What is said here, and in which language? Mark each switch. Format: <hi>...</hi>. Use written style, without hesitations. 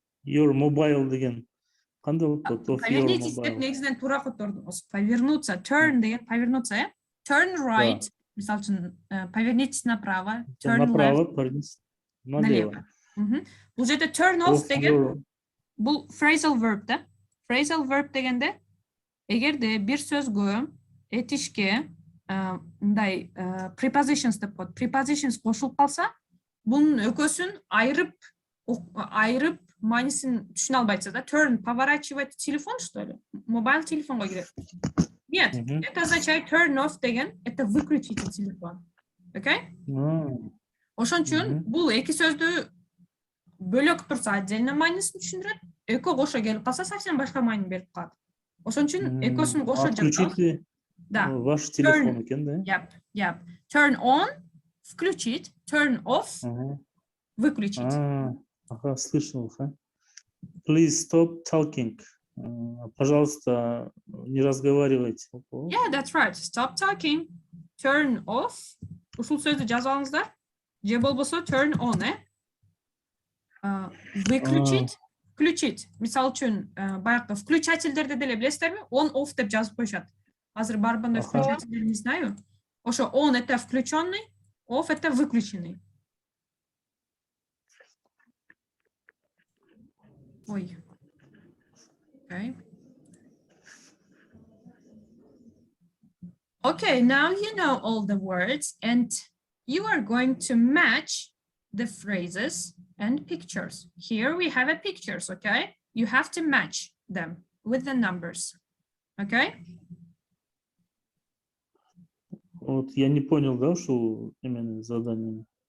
<en>your mobile</en> <ky>деген кандай болуп калат?</ky> <en>Of your</en> <ru>Повернитесь деп</ru> <en>mobile.</en> <ky>негизинен туура котордум.</ky> <ru>Повернуться,</ru> <ky>turn деген</ky> <ru>повернуться,</ru> <ky>э?</ky> <en>Turn right.</en> <ky>Мисалы үчүн,</ky> <ru>повернитесь направо,</ru> <en>turn left.</en> <ru>Направо, повернитесь налево.</ru> <ky>Бул жерде</ky> <en>turn off Of</en> <ky>деген</ky> <en>your-</en> <ky>бул phrasal verb да. Phrasal verb дегенде эгерде бир сөзгө этишке мындай prepositions деп коет. Prepositions кошулуп калса, бунун экөөсүн айырып маанисин түшүнө албайсыз да.</ky> <ru>Turn поворачивать телефон, что ли?</ru> <ky>Мобайл телефонго кирет.</ky> <ru>Нет, это означает</ru> <en>turn off</en> <ru>деген, это выключите телефон. Окей?</ru> <ky>Ошон үчүн бул эки сөздү бөлөк турса</ky> <ru>отдельно</ru> <ky>маанисин түшүндүрөт, экөө кошо келип калса</ky> <ru>совсем</ru> <ky>башка маани берип калат. Ошон үчүн экөөсүн кошо жазабыз.</ky> <ru>Включите ваш телефон экен да?</ru> <en>Yep. Turn on</en> <ru>включить,</ru> <en>turn off</en> <ru>выключить. Ага, слышал.</ru> <en>Please stop talking.</en> <ru>Пожалуйста, не разговаривайте.</ru> <en>Yeah, that's right. Stop talking. Turn off.</en> <ky>Ушул сөздү жазып алыңыздар. Же болбосо</ky> <en>turn on,</en> <ru>выключить, включить.</ru> <ky>Мисалы үчүн, баягы включательдерди деле билесиздерби? On off деп жазып коюшат. Азыр барбандай включательдер</ky> <ru>не знаю.</ru> <ky>Ошо</ky> <ru>on это включенный, off это выключенный.</ru> <en>Ой. Okay. Okay, now you know all the words and you are going to match the phrases and pictures. Here we have a pictures, okay? You have to match them with the numbers, okay?</en> <ru>Вот я не понял, да, что именно задание.</ru>